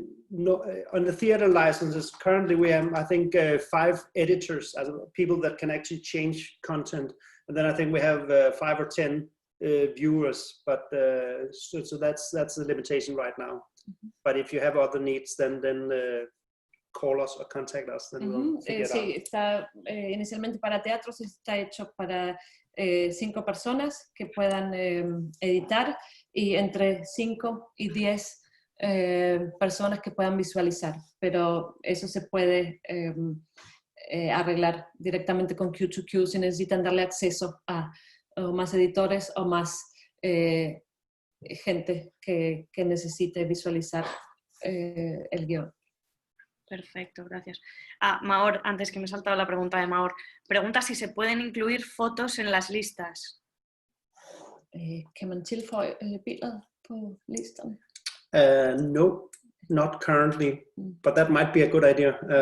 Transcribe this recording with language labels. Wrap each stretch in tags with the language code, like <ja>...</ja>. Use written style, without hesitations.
<en>No, on the theater licenses, currently we have, I think, 5 editors, as people that can actually change content, and then I think we have 5 or 10 viewers. But so that's the limitation right now. But if you have other needs, then call us or contact us. Then we'll figure it out.</en> <es>Sí, está inicialmente para teatros, está hecho para 5 personas que puedan editar y entre 5 y 10 personas que puedan visualizar, pero eso se puede arreglar directamente con Q2Q si necesitan darle acceso a más editores o más gente que necesite visualizar el guión. Perfecto, gracias. Maor, antes que me he saltado la pregunta de Maor, pregunta si se pueden incluir fotos en las listas.</es> <da>Kan man tilføje billeder på listerne?</da> <en>No, not currently, but that might be a good idea.</en>